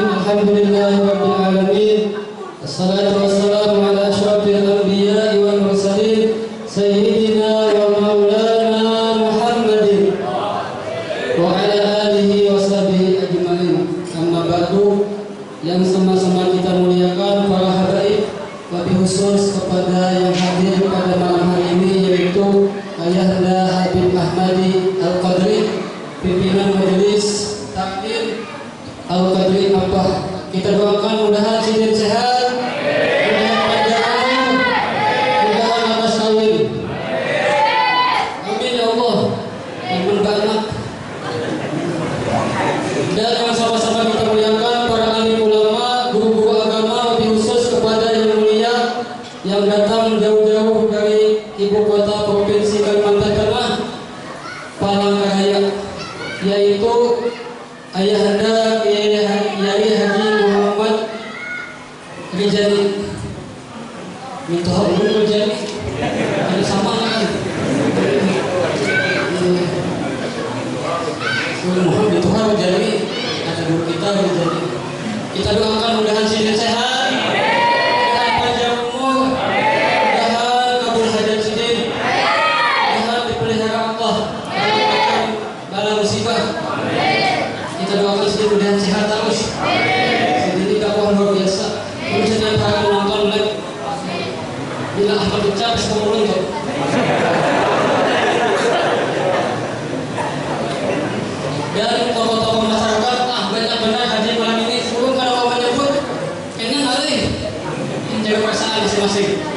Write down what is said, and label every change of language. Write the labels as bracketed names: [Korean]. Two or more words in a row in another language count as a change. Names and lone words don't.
[Arabic] الحمد لله رب العالمين. والصلاة والسلام على أشرف الأنبياء والمرسلين سيدنا ومولانا محمد وعلى آله وصحبه أجمعين. أما بعد, [Indonesian] yang sama-sama kita muliakan para habaib, [Arabic] وبالخصوص [Indonesian] kepada yang hadir pada malam hari ini, yaitu Ayahanda Habib Ahmadi Al-Qadri, pimpinan majelis takdir Al-Qadri Abah. Kita doakan mudahan sidin sehat, mudahan panjang umur, mudahan atas kawin. [Arabic] آمين يا الله. [Indonesian] Amin banget. Dan yang sama-sama kita muliakan para alim ulama, guru-guru agama, [Arabic] وبالخصوص [Indonesian] kepada yang mulia yang datang jauh-jauh dari ibu kota provinsi Kalimantan Tengah, Palangkaraya, yaitu Ayahanda Kiai Haji Muhammad Rijali. Minta dulu Rijali. Ada sama kan? Muhammad itu kan Rijali. Ada guru kita Rijali. Kita doakan mudahan sidin sehat, mudahan panjang umur, mudahan kabul hajat sidin, mudahan dipelihara Allah dari macam bala musibah. Kita doakan sidin mudahan sehat terus. Sidin ini dakwah luar biasa. Kalau setiap hari nonton live, bila Ahmad ucap semua nonton. Dan tokoh-tokoh masyarakat, banyak benar haji malam ini. Sebelum kalau mau menyebut, kayaknya ngalih. Ini jaga perasaan masing-masing.